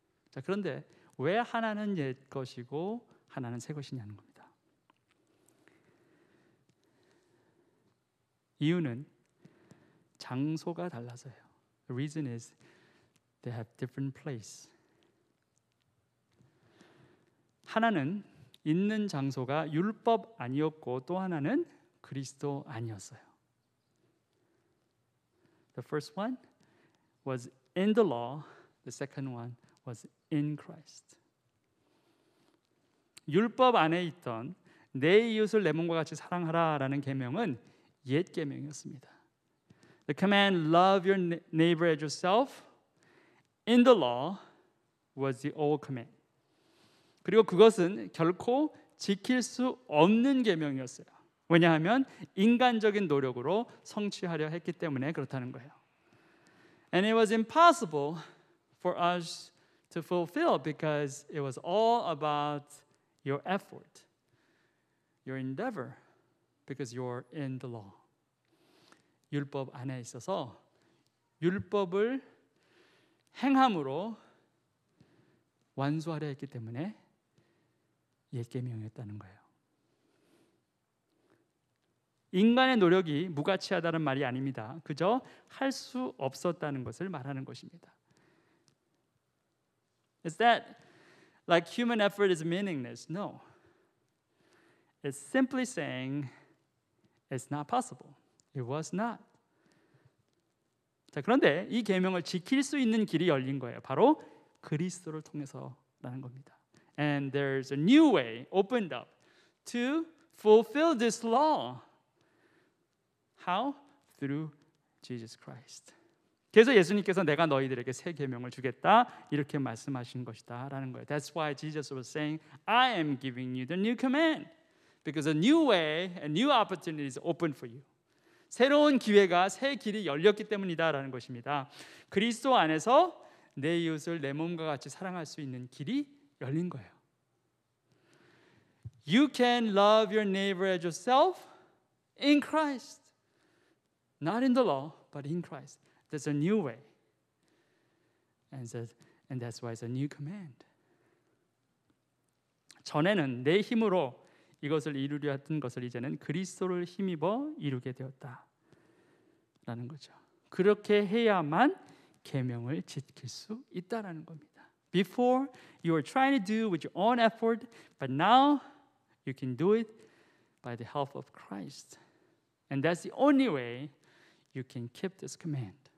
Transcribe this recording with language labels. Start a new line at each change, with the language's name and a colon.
Korean: 자, 그런데 왜 하나는 옛 것이고 하나는 새 것이냐는 겁니다. 이유는 장소가 달라서요.
English: The reason is they have different place.
Korean: 하나는 있는 장소가 율법 아니었고 또 하나는 그리스도 아니었어요.
English: The first one was in the law. The second one was in Christ.
Korean: 율법 안에 있던 내 이웃을 내 몸과 같이 사랑하라라는 계명은 옛 계명이었습니다.
English: The command love your neighbor as yourself in the law was the old command.
Korean: 그리고 그것은 결코 지킬 수 없는 계명이었어요. 왜냐하면 인간적인 노력으로 성취하려 했기 때문에 그렇다는 거예요.
English: And it was impossible for us to fulfill because it was all about your effort, your endeavor, because you're in the law.
Korean: 율법 안에 있어서 율법을 행함으로 완수하려 했기 때문에 옛 계명이었다는 거예요. 인간의 노력이 무가치하다는 말이 아닙니다. 그저 할 수 없었다는 것을 말하는 것입니다.
English: Is that like human effort is meaningless? No. It's simply saying it's not possible. It was not.
Korean: 자, 그런데 이 계명을 지킬 수 있는 길이 열린 거예요. 바로 그리스도를 통해서라는 겁니다.
English: And there's a new way opened up to fulfill this law. How? Through Jesus Christ.
Korean: 그래서 예수님께서 내가 너희들에게 새 계명을 주겠다 이렇게 말씀하신 것이다라는 거예요.
English: That's why Jesus was saying, I am giving you the new command, because a new way, a new opportunity is open for you.
Korean: 새로운 기회가, 새 길이 열렸기 때문이다라는 것입니다. 그리스도 안에서 내 이웃을 내 몸과 같이 사랑할 수 있는 길이 열린 거예요.
English: You can love your neighbor as yourself in Christ. Not in the law, but in Christ. There's a new way. And that's why it's a new command.
Korean: 전에는 내 힘으로 이것을 이루려 했던 것을 이제는 그리스도를 힘입어 이루게 되었다라는 거죠. 그렇게 해야만 계명을 지킬 수 있다라는 겁니다.
English: Before you were trying to do with your own effort, but now you can do it by the help of Christ. And that's the only way you can keep this command.